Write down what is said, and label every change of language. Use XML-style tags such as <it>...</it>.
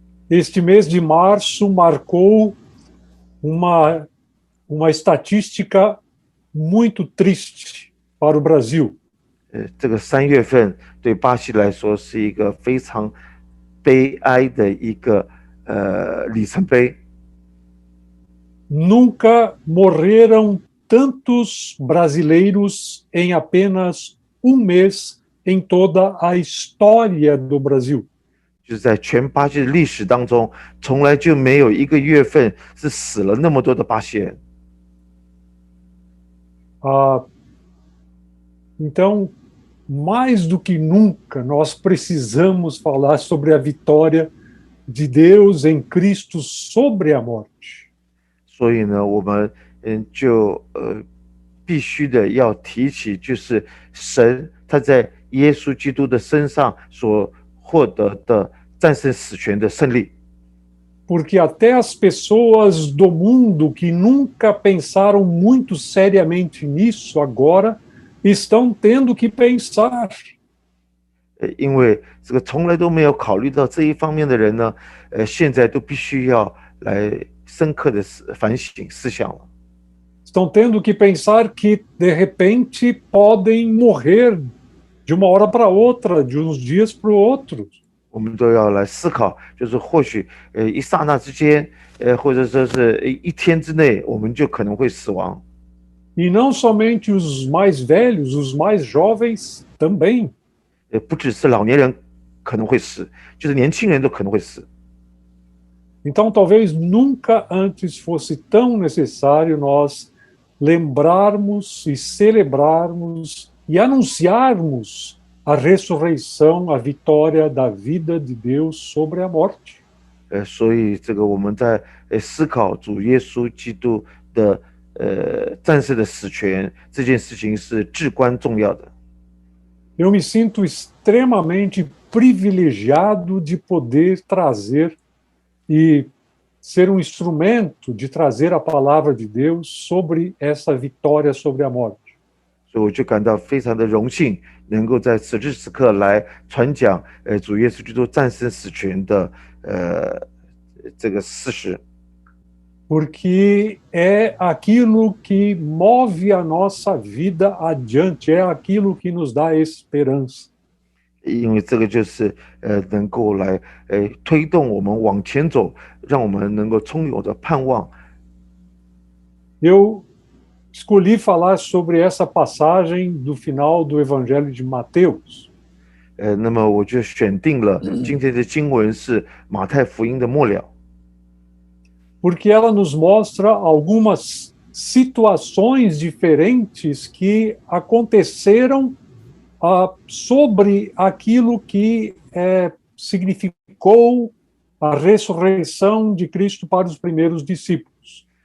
<pt>Este mês de março marcou uma estatística muito triste para o Brasil.</pt> <zh>这个3月份对巴西来说是一个非常悲哀的一个里程碑。</zh> <pt>Nunca morreram tantos brasileiros em apenas um mês em toda a história do Brasil.</pt> <zh>就是在全巴西的历史当中，从来就没有一个月份是死了那么多的巴西人。</zh> <pt>Então, mais do que nunca, nós precisamos falar sobre a vitória de Deus em Cristo sobre a morte.</pt> <zh>所以呢，我们就必须的要提起，就是神他在耶稣基督的身上所获得的战胜死权的胜利。</zh> <pt>Porque até as pessoas do mundo que nunca pensaram muito seriamente nisso agora estão tendo que pensar.</pt> <zh>因为这个从来都没有考虑到这一方面的人呢，现在都必须要来深刻的反省思想了。</zh> <pt>Estão tendo que pensar que, de repente, podem morrer de uma hora para outra, de uns dias para o outro.</pt> <zh>我们都要来思考，就是或许一刹那之间，或者说是一天之内，我们就可能会死亡。</zh> <pt>E não somente os mais velhos, os mais jovens também.</pt> <zh>不只是老年人可能会死，就是年轻人都可能会死。</zh> <pt>Então, talvez nunca antes fosse tão necessário nós lembrarmos e celebrarmos e anunciarmos a ressurreição, a vitória da vida de Deus sobre a morte.</pt> <zh>所以这个我们在思考主耶稣基督的战胜的死权这件事情是至关重要的。</zh> <pt>eu me sinto extremamente privilegiado de poder trazer e ser um instrumento de trazer a palavra de Deus sobre essa vitória sobre a morte.</pt> <zh>所以我就感到非常的荣幸，能够在此时此刻来传讲，主耶稣基督战胜死权的这个事实。</zh> <pt>Porque é aquilo que move a nossa vida adiante, é aquilo que nos dá esperança.</pt> <zh>因为这个就是能够来推动我们往前走，让我们能够充有着盼望。</zh> <pt>Eu escolhi falar sobre essa passagem do final do Evangelho de Mateus,</pt> <zh>那么我就选定了今天的经文是马太福音的末了，</zh> <pt>porque ela nos mostra algumas situações diferentes que aconteceram sobre aquilo que significou a ressurreição de Cristo para os primeiros discípulos.</pt>